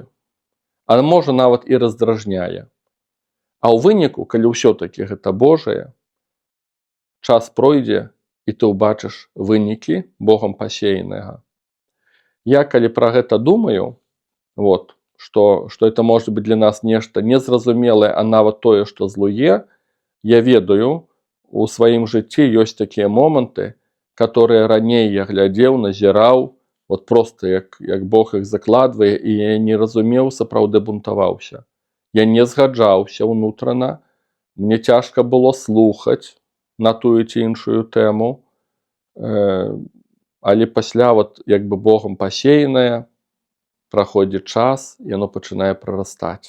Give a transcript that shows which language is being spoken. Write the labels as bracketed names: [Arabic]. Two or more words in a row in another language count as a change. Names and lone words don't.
[Belarusian] А можа, нават і раздражняе. А ў выніку, калі ўсё-такі гэта Божае, час пройдзе, і ты ўбачыш вынікі Богам пасеянага. Я, калі пра гэта думаю, што [Russian] это может быть [Belarusian] для нас нешта незразумелае, а нават тое, што злуе, я ведаю, у сваім жыцці ёсць такія моманты, которые раней я глядзеў, назіраў, просто як Бог іх закладвае, і я не разумеў, сапраўды бунтаваўся. Я не згаджаўся ўнутрана, мне цяжка было слухаць на тую ці іншую тэму, але пасля як бы Богом пасеянае, праходзіць час, яно пачынае прарастаць.